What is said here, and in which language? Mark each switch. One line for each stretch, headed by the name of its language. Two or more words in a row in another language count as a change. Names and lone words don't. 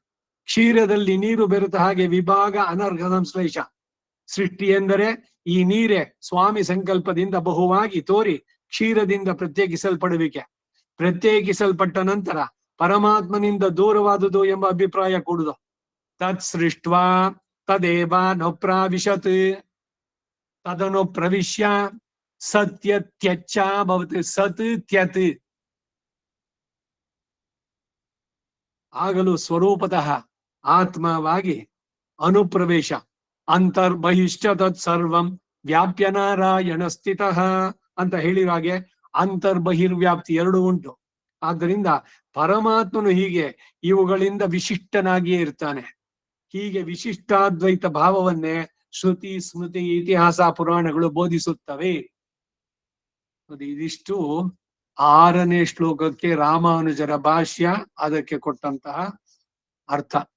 Kannada: ಕ್ಷೀರದಲ್ಲಿ ನೀರು ಬೆರೆತ ಹಾಗೆ ವಿಭಾಗ ಅನರ್ಘ ಸಂಶ್ಲೇಷ. ಸೃಷ್ಟಿ ಎಂದರೆ ಈ ನೀರೇ ಸ್ವಾಮಿ ಸಂಕಲ್ಪದಿಂದ ಬಹುವಾಗಿ ತೋರಿ ಕ್ಷೀರದಿಂದ ಪ್ರತ್ಯೇಕಿಸಲ್ಪಡುವಿಕೆ. ಪ್ರತ್ಯೇಕಿಸಲ್ಪಟ್ಟ ನಂತರ ಪರಮಾತ್ಮನಿಂದ ದೂರವಾದುದು ಎಂಬ ಅಭಿಪ್ರಾಯ ಕೂಡುದು.
Sanskrit: ತತ್ ಸೃಷ್ಟ್ವಾ ತದೇವ ನೊಪ್ರಾವಿಶತ್ ತದನು ಪ್ರವಿಶ್ಯ ಸತ್ಯತ್ಯಚ್ಚ ಭವತಿ. ಸತ್ ತ್ಯತ್
Kannada: ಆಗಲು ಸ್ವರೂಪತಃ ಆತ್ಮವಾಗಿ ಅನುಪ್ರವೇಶ.
Sanskrit: ಅಂತರ್ಬಹಿಶ್ಚ ತತ್ ಸರ್ವಂ ವ್ಯಾಪ್ಯ ನಾರಾಯಣ ಸ್ಥಿತಃ
Kannada: ಅಂತ ಹೇಳಿರೋ ಹಾಗೆ ಅಂತರ್ಬಹಿರ್ವ್ಯಾಪ್ತಿ ಎರಡು ಉಂಟು. ಆದ್ದರಿಂದ ಪರಮಾತ್ಮನು ಹೀಗೆ ಇವುಗಳಿಂದ ವಿಶಿಷ್ಟನಾಗಿಯೇ ಇರ್ತಾನೆ. ಹೀಗೆ ವಿಶಿಷ್ಟಾದ್ವೈತ ಭಾವವನ್ನೇ ಶ್ರುತಿ ಸ್ಮೃತಿ ಇತಿಹಾಸ ಪುರಾಣಗಳು ಬೋಧಿಸುತ್ತವೆ. ಇದಿಷ್ಟು 6ನೇ ಶ್ಲೋಕಕ್ಕೆ ರಾಮಾನುಜರ ಭಾಷ್ಯ, ಅದಕ್ಕೆ ಕೊಟ್ಟಂತಹ ಅರ್ಥ.